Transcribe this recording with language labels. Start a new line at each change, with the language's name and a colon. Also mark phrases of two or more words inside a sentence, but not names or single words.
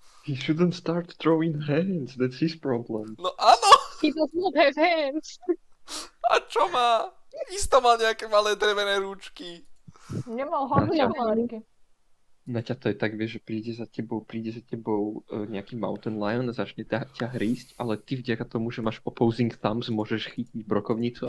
English: He shouldn't start throwing hands, that's his problem.
Slovak: No áno!
English: He does not have hands.
Slovak: A čo má? Isto mal nejaké malé drevené rúčky. Nemal Naťa. hlavne. Naťa to je tak, vieš, že príde za tebou nejaký
English: mountain lion
Slovak: a začne ťa hrísť, ale ty vďaka tomu, že máš
English: opposing thumbs,
Slovak: môžeš chytiť brokovnicu a